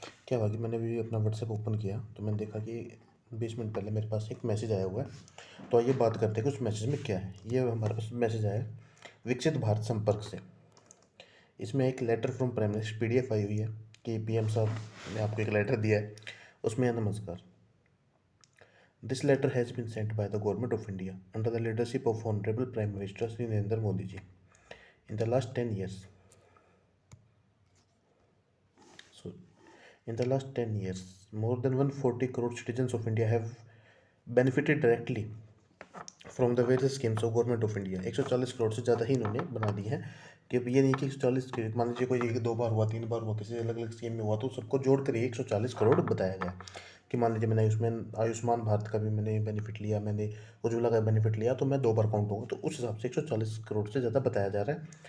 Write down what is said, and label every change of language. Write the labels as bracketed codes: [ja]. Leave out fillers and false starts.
[hi] क्या हुआ कि मैंने अभी अपना व्हाट्सएप ओपन किया तो मैंने देखा कि 20 मिनट पहले मेरे पास एक मैसेज आया हुआ है। तो आइए बात करते हैं कि उस मैसेज में क्या है। ये हमारे पास मैसेज आया है विकसित भारत संपर्क से। इसमें एक [en] letter from prime minister [hi] PDF आई हुई है कि PM साहब ने आपको एक लेटर दिया है। उसमें है, नमस्कार, [en] This letter has been sent by the Government of India under the leadership of Honorable Prime Minister Sri Narendra Modi ji. In the last 10 years, so in the last 10 years, more than 140 crore citizens of India have benefited directly from the various schemes of government of India. [hi] 140 crore से ज़्यादा ही इन्होंने बना दी है कि अब ये नहीं कि 140, मान लीजिए कोई एक दो बार हुआ, 3 बार हुआ, किसी अलग अलग स्कीम में हुआ, तो सबको जोड़ कर ही 140 करोड़ बताया गया कि मान लीजिए मैंने आयुष्मान भारत का भी मैंने बेनिफिट लिया, मैंने उज्ज्वला का बेनिफिट लिया, तो मैं 2 बार काउंट होगा, तो उस हिसाब से 140 करोड़ से ज़्यादा बताया जा रहा है।